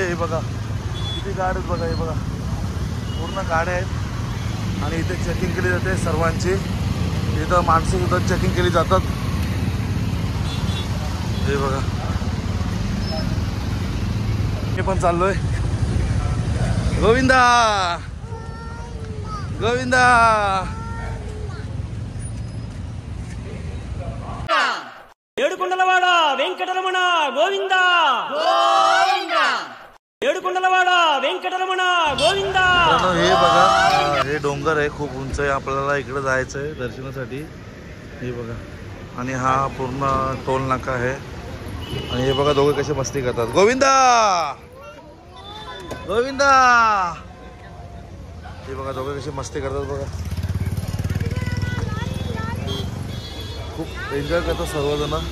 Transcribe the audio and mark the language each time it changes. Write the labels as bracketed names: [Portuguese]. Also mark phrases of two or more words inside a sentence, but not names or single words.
[Marathi] हे बघा किती गाड्या आहेत बघा. हे बघा पूर्ण गाड्या आहेत आणि इथे चेकिंग केली जाते सर्वांची. इथं माणसं सुद्धा चेकिंग केली जातात. हे बघा मी पण चाललोय. गोविंदा गोविंदा. [Telugu] ఏడుకొండలవాడ వెంకటరమణ గోవింద ఏడుకొండలవాడ వెంకటరమణ గోవింద. [Marathi] हे बघा हे डोंगर आहे खूप उंच आहे. आपल्याला इकडे जायचं आहे दर्शनासाठी. हे बघा आणि हा पूर्ण टोल नाका आहे आणि हे बघा दोघे कसे मस्ती करतात. गोविंदा गोविंदा. हे बघा दोघे कसे मस्ती करतात बघा. खूप एन्जॉय करतात सर्वजण.